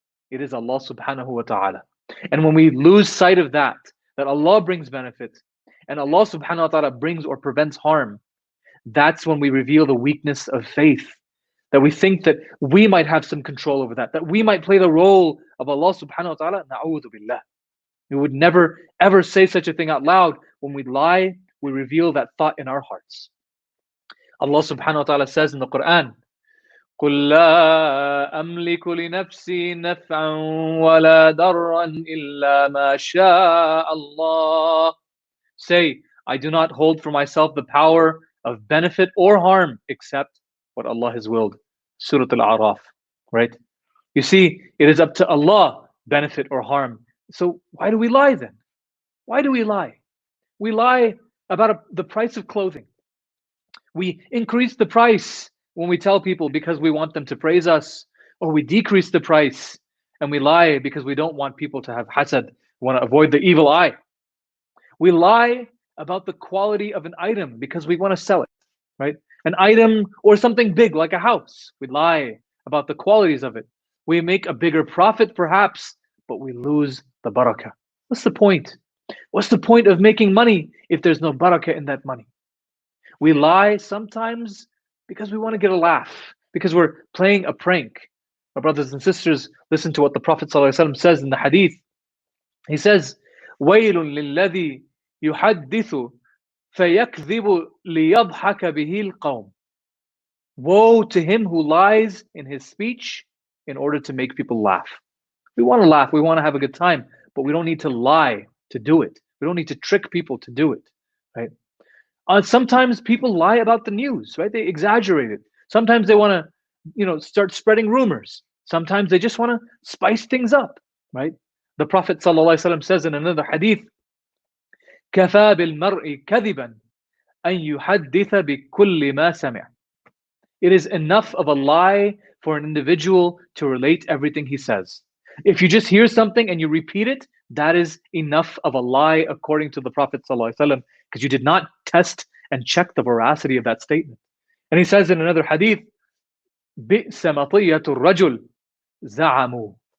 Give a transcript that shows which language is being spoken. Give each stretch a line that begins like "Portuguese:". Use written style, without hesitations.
English: It is Allah subhanahu wa ta'ala. And when we lose sight of that Allah brings benefit and Allah subhanahu wa ta'ala brings or prevents harm, that's when we reveal the weakness of faith. That we think that we might have some control over that we might play the role of Allah subhanahu wa ta'ala. Na'udhu billah. We would never ever say such a thing out loud. When we lie, we reveal that thought in our hearts.
Arabic: Allah subhanahu wa ta'ala says in the Quran, قُلْ لَا أَمْلِكُ لِنَفْسِي نَفْعًا وَلَا ضَرًّا إِلَّا مَا شَاءَ اللَّهُ.
English: Say, I do not hold for myself the power of benefit or harm except what Allah has willed. Surah Al-A'raf, right? You see, it is up to Allah, benefit or harm. So why do we lie then? Why do we lie? We lie about the price of clothing. We increase the price when we tell people because we want them to praise us, or we decrease the price and we lie because we don't want people to have hasad, we want to avoid the evil eye. We lie about the quality of an item because we want to sell it, right? An item or something big like a house. We lie about the qualities of it. We make a bigger profit perhaps, but we lose the barakah. What's the point? What's the point of making money if there's no barakah in that money? We lie sometimes because we want to get a laugh, because we're playing a prank. My brothers and sisters, listen to what the Prophet ﷺ says in the hadith.
Arabic: He says, وَيْلٌ لِلَّذِي يُحَدِّثُ فَيَكْذِبُ لِيَضْحَكَ بِهِ الْقَوْمِ.
English: Woe to him who lies in his speech in order to make people laugh. We want to laugh, we want to have a good time, but we don't need to lie to do it. We don't need to trick people to do it, right? Sometimes people lie about the news, right? They exaggerate it. Sometimes they want to, start spreading rumors. Sometimes they just want to spice things up, right?
Arabic: The Prophet ﷺ says in another hadith, كَفَى بِالْمَرْءِ كَذِبًا أَن يُحَدِّثَ بِكُلِّ مَا سَمِعَ.
English: It is enough of a lie for an individual to relate everything he says. If you just hear something and you repeat it, that is enough of a lie according to the Prophet ﷺ, because you did not test and check the veracity of that statement.
Arabic: And he says in another hadith, بِئْسَ مَطِيَّةُ الرَّجُلِ زَعَمُوا.